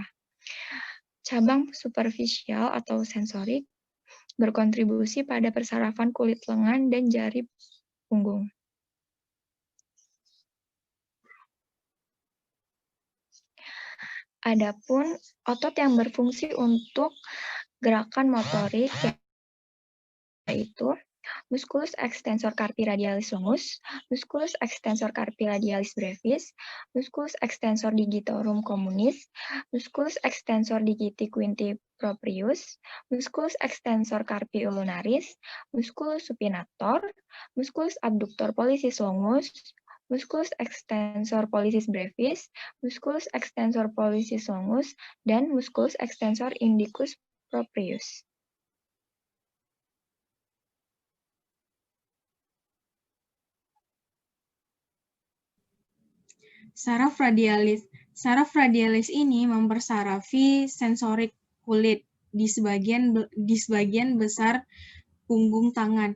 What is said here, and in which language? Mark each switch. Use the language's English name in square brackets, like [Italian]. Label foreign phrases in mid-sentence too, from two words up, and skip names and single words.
[Indonesian] Cabang superficial atau sensorik berkontribusi pada persarafan kulit lengan dan jari punggung. Adapun otot yang berfungsi untuk gerakan motorik yaitu [Latin] musculus extensor carpi radialis longus, musculus extensor carpi radialis brevis, musculus extensor digitorum communis, musculus extensor digiti quinti proprius, musculus extensor carpi ulnaris, musculus supinator, musculus abductor pollicis longus, musculus extensor pollicis brevis, musculus extensor pollicis longus, [Indonesian] dan [Latin] musculus extensor indicus proprius. [Indonesian] Saraf radialis. Saraf radialis ini mempersarafi sensorik kulit di sebagian besar punggung tangan.